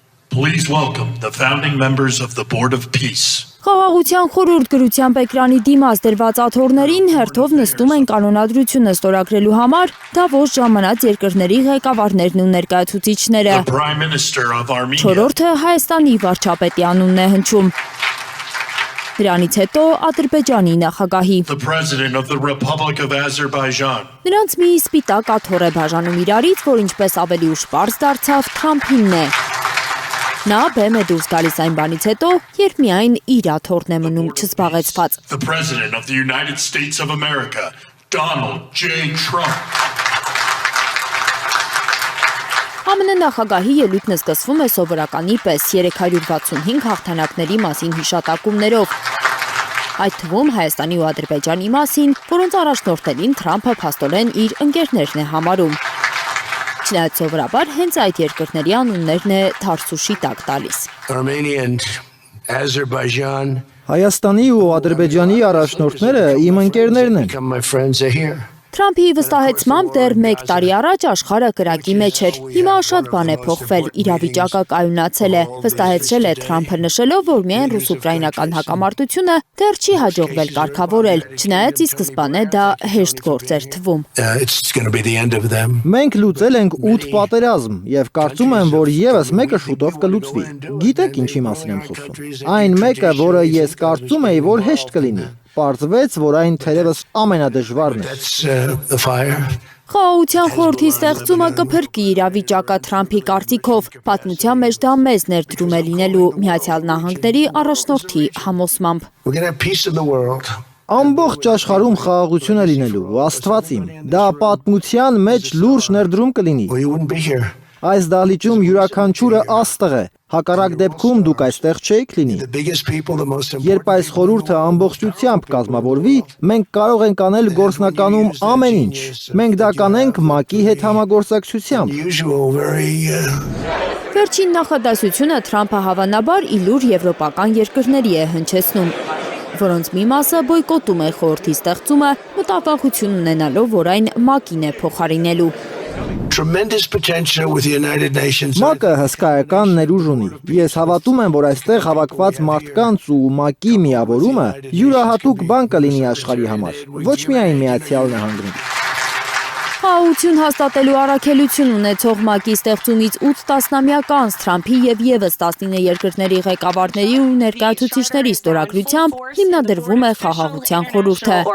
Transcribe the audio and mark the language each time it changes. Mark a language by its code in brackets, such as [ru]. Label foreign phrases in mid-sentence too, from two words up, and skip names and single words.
[en] Please welcome the founding members of the Board of Peace. [hy] Խաղաղության խորհուրդ գրությամբ էկրանի դիմաց դրված աթոռներին հերթով նստում են կանոնադրությունը ստորագրելու համար Դավոս ժամանած երկրների ղեկավարներն ու ներկայացուցիչները։ [en] The Prime Minister of Armenia. [hy] Չորրորդը Հայաստանի վարչապետի անունն է հնչում։ Դրանից հետո Ադրբեջանի նախագահի։ [en] The President of the Republic of Azerbaijan. [hy] Նրանց մի սպիտակ աթոռ է բաժանում իրարից, որ ինչպես ավելի ուշ պարզ դարձավ Թրամփինն է։ Նա բեմ է դուրս գալիս այն բանից հետո, երբ միայն իր աթոռն է մնում չզբաղեցված։ [en] The President of the United States of America, Donald J. Trump. [hy] ԱՄՆ նախագահի ելույթն սկսվում է սովորականի պես 365 հաղթանակների մասին հիշատակումներով։ Այդ թվում Հայաստանի ու Ադրբեջանի մասին, որոնց առաջնորդներին Թրամփը փաստորեն իր ընկերներն է համարում։ Չնայած սովորաբար հենց այդ երկրների անուններն է թարսուշի տակ տալիս։ [en] Armenia and Azerbaijan [hy] Հայաստանի ու Ադրբեջանի առաջնորդները իմ ընկերներն են։ [en] become my friends are here. [hy] Թրամփի վստահեցմամբ դեռ 1 տարի առաջ աշխարհը կրակի մեջ էր։ Հիմա շատ բան է փոխվել, իրավիճակը կայունացել է։ Վստահեցրել է Թրամփը նշելով, որ միայն ռուս-ուկրաինական հակամարտությունը դեռ չի հաջողվել կարգավորել, չնայած ի սկզբանե դա հեշտ գործ էր թվում։ [en] It's going to be the end of them. [hy] Մենք լուծել ենք 8 պատերազմ եւ կարծում եմ, որ եւս մեկը շուտով կլուծվի։ Գիտեք ինչի մասին եմ խոսում։ Այն մեկը, որը ես կարծում էի, որ հեշտ կլինի։ Պարզվեց, որ այն թերևս ամենադժվարն է։ [en] That's the fire. [hy] Խաղաղության խորհրդի ստեղծումը կփրկի իրավիճակը Թրամփի կարծիքով, պատմության մեջ դա մեծ ներդրում է լինելու Միացյալ Նահանգների առաջնորդի համոզմամբ։ [en] We're going to have peace in the world. [hy] Ամբողջ աշխարհում խաղաղություն է լինելու, ու Աստված իմ, դա պատմության մեջ լուրջ ներդրում կլինի։ [en] Or you wouldn't be here. [hy] Այս դահլիճում յուրաքանչյուրը աստղ է, հակառակ դեպքում դուք այստեղ չէիք լինի։ [en] The biggest people, the most [hy] Երբ [en] important. [hy] այս խորհուրդը ամբողջությամբ կազմավորվի, մենք կարող ենք անել գործնականում ամեն ինչ։ Մենք դա կանենք ՄԱԿ-ի հետ համագործակցությամբ։ [en] Usual, very [hy] Վերջին նախադասությունը Թրամփը հավանաբար իլուր եվրոպական երկրների է հնչեցնում, որոնց մի մասը բոյկոտում է խորհրդի ստեղծումը, մտավախություն ունենալով, որ այն ՄԱԿ-ին է փոխարինելու։ [en] tremendous potential with the United Nations. [hy] ՄԱԿ-ը հսկայական ներուժ ունի։ Ես հավատում եմ, որ այստեղ հավաքված մարդկանց ու ՄԱԿ-ի միավորումը յուրահատուկ բան կլինի աշխարհի համար, ոչ միայն Միացյալ Նահանգներում։ Խաղաղություն հաստատելու առաքելություն ունեցող ՄԱԿ-ի ստեղծումից 8 տասնամյակ անց Թրամփի եւ եւս 19 երկրների ղեկավարների ու ներկայացուցիչների ստորագրությամբ հիմնադրվում է Խաղաղության խորհուրդը,